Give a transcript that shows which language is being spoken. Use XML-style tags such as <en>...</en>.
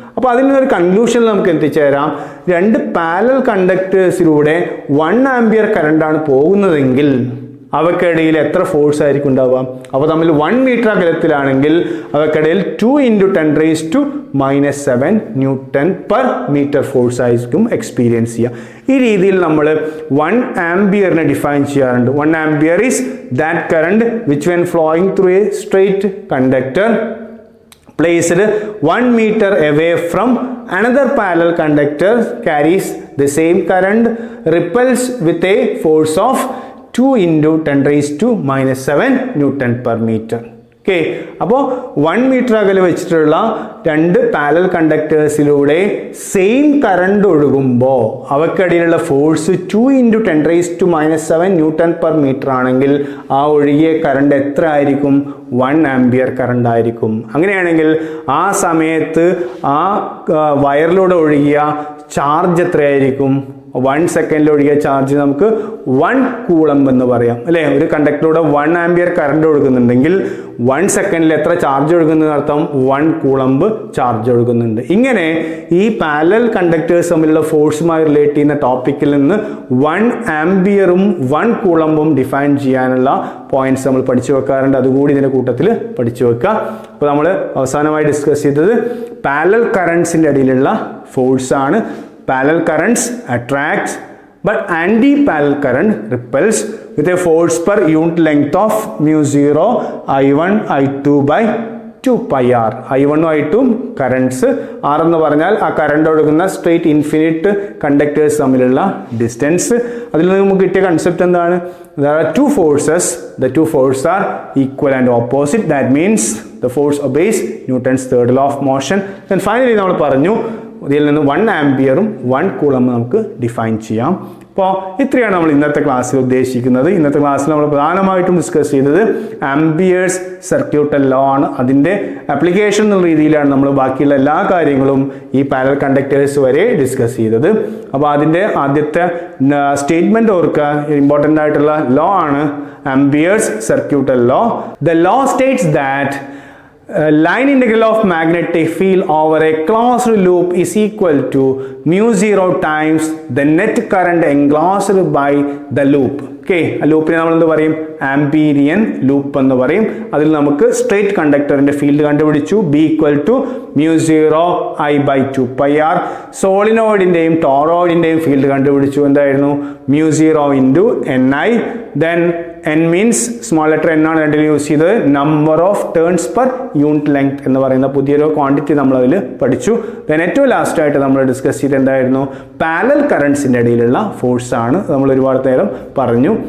<ml>അപ്പോൾ അതിൽ നിന്നൊരു കൺക്ലൂഷനിൽ നമുക്ക് എത്തിച്ചേരാം, രണ്ട് പാരലൽ കണ്ടക്ടേഴ്സിലൂടെ 1 ആംപിയർ കറണ്ടാണ് പോകുന്നതെങ്കിൽ അവക്കിടയിൽ എത്ര ഫോഴ്സ് ആയിരിക്കും ഉണ്ടാവുക. അപ്പോൾ തമ്മിൽ 1 metre അകലത്തിലാണെങ്കിൽ അവക്കിടയിൽ 2 × 10⁻⁷ newton per metre force ആയിരിക്കും എക്സ്പീരിയൻസ് ചെയ്യുക. ഈ രീതിയിൽ നമ്മൾ 1 ആംപിയറിനെ ഡിഫൈൻ ചെയ്യാറുണ്ട്.</ml> <en>1 ampere is that current which when flowing through a straight conductor placed 1 meter away from another parallel conductor carries the same current, repels with a force of 2 × 10⁻⁷ newton per metre.</en> <ml>Okay, അപ്പോൾ 1 metre അകലെ വെച്ചിട്ടുള്ള രണ്ട് parallel കണ്ടക്ടേഴ്സിലൂടെ same current ഒഴുകുമ്പോൾ അവക്കിടയിലുള്ള force 2 × 10⁻⁷ newton per metre ആണെങ്കിൽ ആ ഒഴുകിയ current എത്ര ആയിരിക്കും, 1 ampere current ആയിരിക്കും. അങ്ങനെയാണെങ്കിൽ ആ സമയത്ത് ആ വയറിലൂടെ ഒഴുകിയ ചാർജ് എത്രയായിരിക്കും, 1 സെക്കൻഡിൽ ഒഴുകിയ ചാർജ് നമുക്ക് 1 കൂളംബ് എന്ന് പറയാം അല്ലേ. ഒരു കണ്ടക്ടറിലൂടെ 1 ആംപിയർ കറണ്ട് ഒഴുകുന്നുണ്ടെങ്കിൽ 1 സെക്കൻഡിൽ എത്ര ചാർജ് ഒഴുകുന്നതിന് അർത്ഥം 1 കൂളംബ് ചാർജ് ഒഴുകുന്നുണ്ട്. ഇങ്ങനെ ഈ പാരലൽ കണ്ടക്ടേഴ്സ് തമ്മിലുള്ള ഫോഴ്സുമായി റിലേറ്റ് ചെയ്യുന്ന ടോപ്പിക്കിൽ നിന്ന് 1 ആംപിയറും 1 കൂളംബും ഡിഫൈൻ ചെയ്യാനുള്ള പോയിന്റ്സ് നമ്മൾ പഠിച്ചു വെക്കാറുണ്ട്. അതുകൂടി ഇതിൻ്റെ കൂട്ടത്തിൽ പഠിച്ചു വെക്കുക. അപ്പോൾ നമ്മൾ അവസാനമായി ഡിസ്കസ് ചെയ്തത് പാരലൽ കറണ്ട്സിൻ്റെ ഇടയിലുള്ള ഫോഴ്സാണ്.</ml> <en>Parallel currents attracts but anti-parallel current repels with a force per unit length of μ0 I1 I2 by 2πr.</en> <ml>I1 I2 currents, R എന്ന് പറഞ്ഞാൽ ആ കറണ്ട് ഒഴുകുന്ന സ്ട്രെയിറ്റ് ഇൻഫിനിറ്റ് കണ്ടക്ടേഴ്സ് തമ്മിലുള്ള ഡിസ്റ്റൻസ്. അതിൽ നിന്ന് നമുക്ക് കിട്ടിയ കൺസെപ്റ്റ് എന്താണ്,</ml> <en>there are two forces, the two forces are equal and opposite, that means the force obeys Newton's third law of motion. Then finally</en> <ml>നമ്മൾ പറഞ്ഞു ഇതിൽ നിന്ന് 1 ആംപിയറും 1 കൂളംബും നമുക്ക് ഡിഫൈൻ ചെയ്യാം. അപ്പോൾ ഇത്രയാണ് നമ്മൾ ഇന്നത്തെ ക്ലാസ്സിൽ ഉദ്ദേശിക്കുന്നത്. ഇന്നത്തെ ക്ലാസ്സിൽ നമ്മൾ പ്രധാനമായിട്ടും ഡിസ്കസ് ചെയ്തത് ആംപിയേഴ്സ് സർക്യൂട്ടൽ ലോ ആണ്. അതിൻ്റെ ആപ്ലിക്കേഷൻ എന്നുള്ള രീതിയിലാണ് നമ്മൾ ബാക്കിയുള്ള എല്ലാ കാര്യങ്ങളും ഈ പാരലൽ കണ്ടക്ടേഴ്സ് വരെ ഡിസ്കസ് ചെയ്തത്. അപ്പോൾ അതിൻ്റെ ആദ്യത്തെ സ്റ്റേറ്റ്മെൻറ്റ് ഓർക്കുക, ഇമ്പോർട്ടൻ്റ് ആയിട്ടുള്ള ലോ ആണ് amperes circuital law.</ml> <en>The law states that line integral of magnetic field over a closed loop is equal to mu 0 times the net current enclosed by the loop.</en> <ml>Okay, ലൂപ്പിനെ നമ്മൾ എന്ത് പറയും? Amperian loop എന്ന് പറയും. അതിൽ നമുക്ക് straight കണ്ടക്ടറിന്റെ field കണ്ടുപിടിച്ചു.</ml> <en>B equal to mu 0 I by 2 pi r.</en> <ml>സോളിനോയിഡിന്റെയും ടോറോയിഡിന്റെയും field കണ്ടുപിടിച്ചു. എന്തായിരുന്നു?</ml> <en>mu 0 into ni. Then n means</en> <ml>small letter n ആണ് രണ്ടിലും യൂസ് ചെയ്തത്. Number of turns per unit length എന്ന് പറയുന്ന പുതിയൊരു ക്വാണ്ടിറ്റി നമ്മൾ അതിൽ പഠിച്ചു. ദെൻ ഏറ്റവും ലാസ്റ്റ് ആയിട്ട് നമ്മൾ ഡിസ്കസ് ചെയ്ത് എന്തായിരുന്നു? പാരലൽ കറൻസിന്റെ ഇടയിലുള്ള ഫോഴ്സ് ആണ് നമ്മൾ ഒരുപാട് നേരം പറഞ്ഞു.</ml>